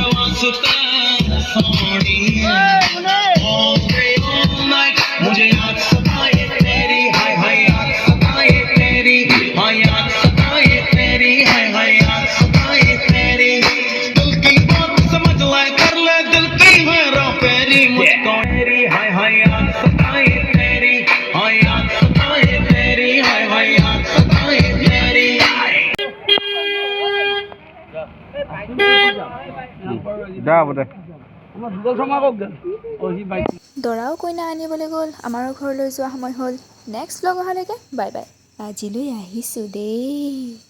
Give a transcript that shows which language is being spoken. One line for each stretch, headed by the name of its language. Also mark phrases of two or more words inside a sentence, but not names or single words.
Hindi: वास्ते सोनी
English: all day all night
Hindi: मुझे याद सताए तेरी हाय हाय याद सताए तेरी हाय याद सताए तेरी हाय हाय याद सताए तेरी दिल की बात समझ ले कर ले दिल की मेरा पेरी मुझको तेरी हाय हाय याद सताए तेरी हाय याद सताए तेरी हाय हाय याद सताए तेरी
Assamese: দৰাও কইনা আনিবলৈ গ'ল, আমাৰো ঘৰলৈ যোৱা সময় হ'ল। নেক্সট ব্লগ অহালৈকে বাই বাই। আজিলৈ আহিছোঁ দেই।